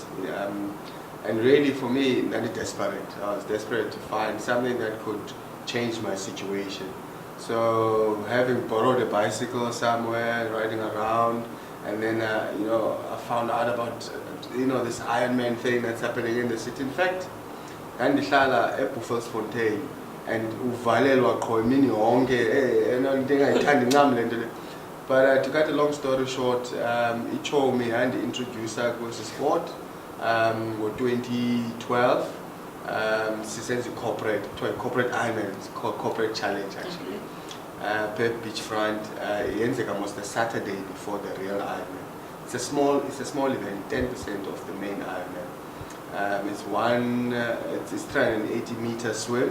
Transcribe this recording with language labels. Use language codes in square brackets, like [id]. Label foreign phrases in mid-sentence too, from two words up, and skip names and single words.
[en] And really for me, very desperate. I was desperate to find something that could change my situation. So having borrowed a bicycle somewhere, riding around, and then you know, I found out about this Ironman thing that's happening in the city. In fact, [xh] ngandihlala eBuffelsfontein and uvalelwa qho imini yonke into engayithandi ncam le nto le. [en] But to cut a long story short, [xh] iChomi yandi-introducer kwesi sport ngo-2012. [en] Sisenza corporate Ironman, it's called corporate challenge actually. Per beachfront, yenzeka most the Saturday before the real Ironman. It's a small event, 10% of the main Ironman. It's 380 meter swim.